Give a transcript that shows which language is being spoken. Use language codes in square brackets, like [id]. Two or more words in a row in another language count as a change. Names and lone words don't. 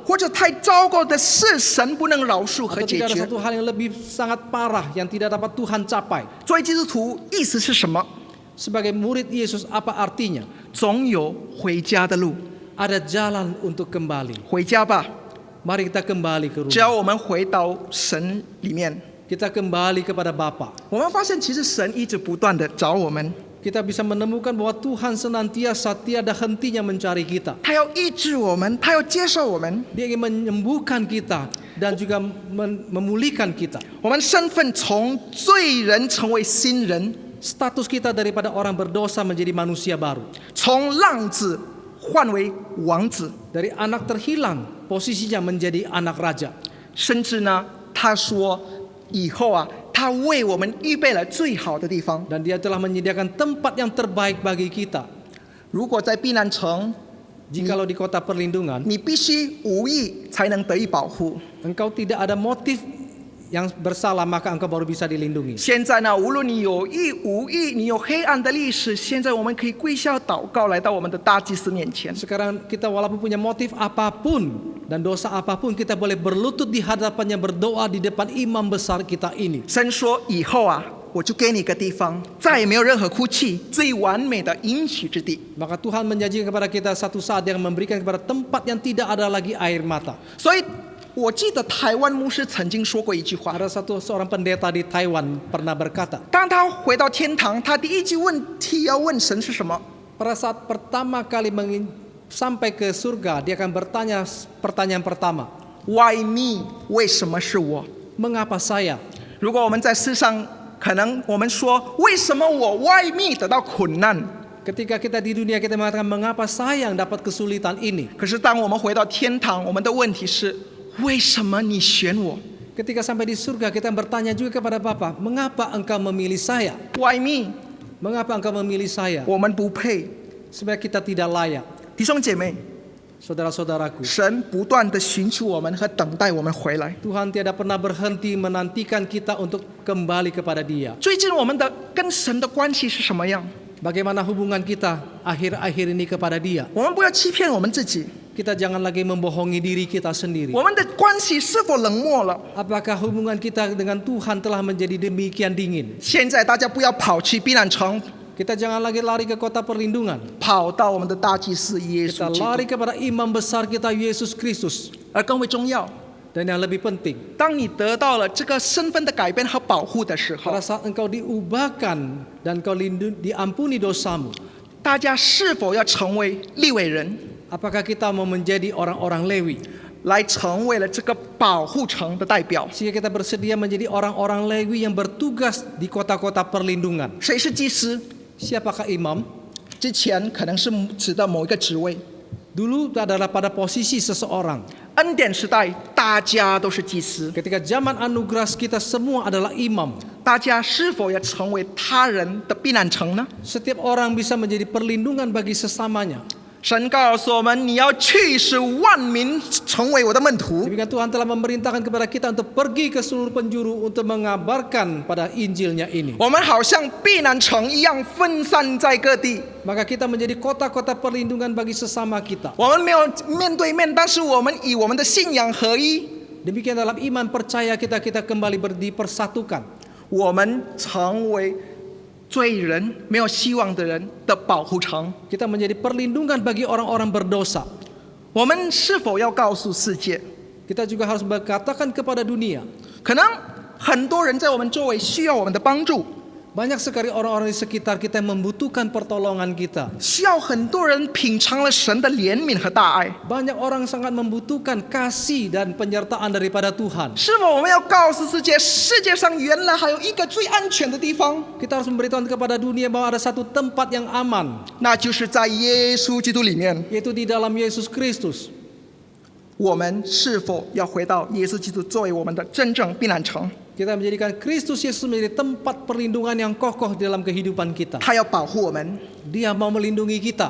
[zh] 或者太糟糕的事，神不能饶恕和 [id] Atau [zh] 解 [id] tidak ada [zh] 决。 [id] satu hal yang lebih sangat parah yang tidak dapat Tuhan capai. [zh] 作为基督徒，意思是什么？ [id] Sebagai murid Yesus apa artinya? [zh] 总有回家的路， [id] Ada jalan untuk kembali. [zh] 回家吧。 [id] Mari kita kembali ke [zh] 只 [id] rumah. [zh] 要我们回到神里面， [id] Kita kembali kepada Bapa. [zh] 我们发现其实神一直不断的找我们。 [id] kita bisa menemukan bahwa Tuhan senantiasa tiada hentinya mencari kita. [zh] 他要医治我们，他要接受我们。 [id] Dia ingin menyembuhkan kita dan juga memulihkan kita. [zh] 我们身份从罪人成为新人， [id] Status kita daripada orang berdosa menjadi manusia baru. [zh] 从浪子换为王子。 [id] Dari anak terhilang, posisinya menjadi anak raja. [zh] 甚至呢，他说以后啊，他为我们预备了最好的地方。 [id] Dan dia telah menyediakan tempat yang terbaik bagi kita. [zh] 如果在避难城， [id] Jikalau di kota perlindungan, [zh] 你必须无义才能得以保护。 [id] engkau tidak ada motif yang bersalah, maka engkau baru bisa dilindungi. [zh] 现在呢，无论你有义无义，你有黑暗的历史，现在我们可以跪下祷告，来到我们的大祭司面前。 [id] Sekarang kita walaupun punya motif apapun dan dosa apapun, kita boleh berlutut di hadapannya, berdoa di depan imam besar kita ini. [zh] 神说：“以后啊，我就给你一个地方，再也没有任何哭泣，最完美的应许之地。 [id] Maka Tuhan menjanjikan kepada kita satu saat yang memberikan kepada tempat yang tidak ada lagi air mata. ” [zh] 所以，我记得台湾牧师曾经说过一句话： [id] Ada seorang pendeta di Taiwan pernah berkata, [zh] 当他回到天堂，他第一句问题要问神是什么？ [id] pada saat pertama kali sampai ke surga, dia akan bertanya pertanyaan pertama, [en] Why me？ [zh] 为什么是我？ [id] mengapa saya? [zh] 如果我们在世上，可能我们说为什么我 [en] Why me [zh] 得到困难？ [id] Ketika kita di dunia, kita mengatakan mengapa saya yang dapat kesulitan ini. [zh] 可是当我们回到天堂，我们的问题是为什么你选我 [id] Ketika sampai di surga, kita bertanya juga kepada Bapa, mengapa engkau memilih saya? [en] ？Why me？ [id] Mengapa engkau memilih saya? [zh] 我们不配。 [id] Sebenarnya kita tidak layak. [zh] 弟兄姐妹， [id] Saudara-saudaraku, [zh] 神不断的寻求我们和等待我们回来。 [id] Tuhan tiada pernah berhenti menantikan kita untuk kembali kepada Dia. [zh] 最近我们的跟神的关系是什么样？ [id] Bagaimana hubungan kita akhir-akhir ini kepada Dia? [zh] 我们不要欺骗我们自己， [id] Kita jangan lagi membohongi diri kita sendiri. [zh] 我们的关系是否冷漠了？ [id] Apakah hubungan kita dengan Tuhan telah menjadi demikian dingin? [zh] 现在大家不要跑去避难城， [id] Kita jangan lagi lari ke kota perlindungan. [zh] 跑到我们的大祭司耶 [id] Kita [zh] 稣基督。 [id] lari kepada imam besar kita Yesus Kristus. [zh] 而更为重要， [id] Dan yang lebih penting, [zh] 当你得到了这个身份的改变和保护的时候 [id] pada，saat engkau diubahkan dan kau diampuni dosamu, [zh] 大家是否要成为利未人， [id] apakah kita mau menjadi orang-orang Lewi? [zh] 来成为了这个保护城的代表？ [id] Sehingga kita bersedia menjadi orang-orang Lewi yang bertugas di kota-kota perlindungan. [zh] 谁是祭司？ [id] Siapakah imam? [zh] 之前可能是指的某一个职位。 [id] Dulu adalah pada posisi seseorang. [zh] 恩典时代，大家都是祭司， [id] Ketika zaman anugerah kita semua adalah imam. [zh] 大家是否要成为他人的避难城呢？ [id] Setiap orang bisa menjadi perlindungan bagi sesamanya. [zh] 神告诉我们，你要去使万民成为我的门徒。 [id] Demikian Tuhan telah memerintahkan kepada kita untuk pergi ke seluruh penjuru untuk mengabarkan pada Injilnya ini. [zh] 我们好像避难城一样分散在各地， [id] Maka kita menjadi kota-kota perlindungan bagi sesama kita. [zh] 我们没有面对面，但是我们以我们的信仰合一， [id] Demikian dalam iman percaya kita kembali dipersatukan. [zh] 我们成为罪人、没有希望的人的保护城。 [id] Kita menjadi perlindungan bagi orang-orang berdosa. [zh] 我们是否要告诉世界， [id] Kita juga harus berkatakan kepada dunia. [zh] 可能很多人在我们周围需要我们的帮助， [id] Banyak sekali orang-orang di sekitar kita yang membutuhkan pertolongan kita. [zh] 需要很多人品尝了神的怜悯和大爱。 [id] Banyak orang sangat membutuhkan kasih dan penyertaan daripada Tuhan. [zh] 是否我们要告诉世界，世界上原来还有一个最安全的地方， [id] Kita harus memberitahu kepada dunia bahwa ada satu tempat yang aman, [zh] 那就是在耶稣基督里面。 [id] yaitu di dalam Yesus Kristus. [zh] 我们是否要回到耶稣基督作为我们的真正避难城？ [id] Kita menjadikan Kristus Yesus menjadi tempat perlindungan yang kokoh dalam kehidupan kita. [zh] 他要保护我们， [id] Dia mau melindungi kita.